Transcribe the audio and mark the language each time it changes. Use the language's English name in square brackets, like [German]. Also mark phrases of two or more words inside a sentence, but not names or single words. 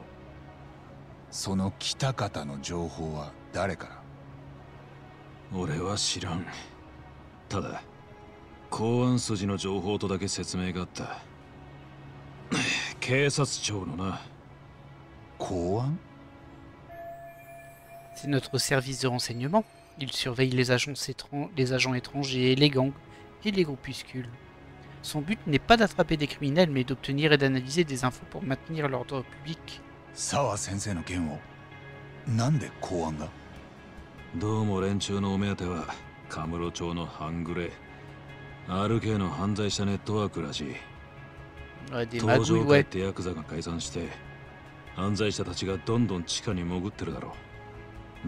[Japanese] その北方の情報は誰から？俺は知らん。ただ公安筋の情報とだけ説明があった。警察庁のな。公安？ [French] C'est notre service de renseignement. Il surveille les agents étrangers, les gangs et les groupuscules. Son but n'est pas d'attraper des criminels, mais d'obtenir et d'analyser des infos pour maintenir l'ordre public. [Japanese] 沢先生の件をなんで公安が？どうも連中のお目当てはカムロ町の半グレ RK の犯罪者ネットワークらしい。 [French] Des [Japanese] 東 [French] magouilles, [Japanese] 上会っ [French] ouais. [Japanese] てヤクザが解散して犯罪者たちがどんどん地下に潜ってるだろう。